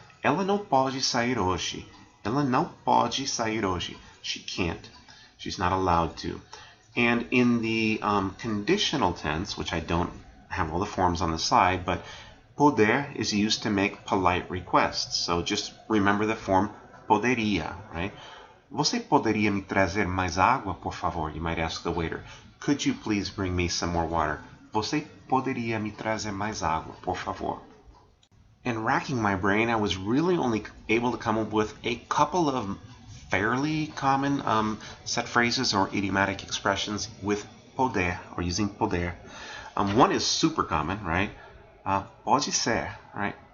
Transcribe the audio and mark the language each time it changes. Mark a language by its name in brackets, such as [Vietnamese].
[Portuguese] Ela não pode sair hoje. Ela não pode sair hoje. [English] She can't. She's not allowed to. And in the conditional tense, which I don't have all the forms on the slide, but poder is used to make polite requests. So just remember the form poderia, right? [Portuguese] Você poderia me trazer mais água, por favor? [English] You might ask the waiter. Could you please bring me some more water? [Portuguese] Você poderia me trazer mais água, por favor? [English] In racking my brain, I was really only able to come up with a couple of fairly common set phrases or idiomatic expressions with poder, or using poder. One is super common, right? [Portuguese] Pode ser, [English] right?